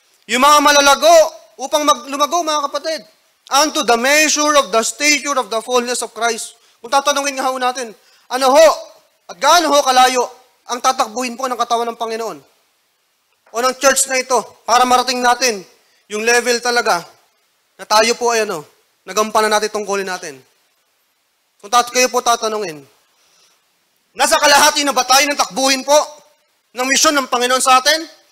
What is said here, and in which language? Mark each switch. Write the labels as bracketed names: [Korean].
[Filipino] Yung mga malalago, upang lumago mga kapatid. [English] Unto the measure of the stature of the fullness of Christ. [Filipino] Kung tatanungin nga ho natin, ano ho, at gaano ho kalayo ang tatakbuhin po ng katawan ng Panginoon? O ng church na ito, para marating natin yung level talaga na tayo po ay nagampanan natin, tungkulin natin. Kung kayo po tatanungin, nasa kalahati na ba tayo ng takbuhin po ng misyon ng Panginoon sa atin?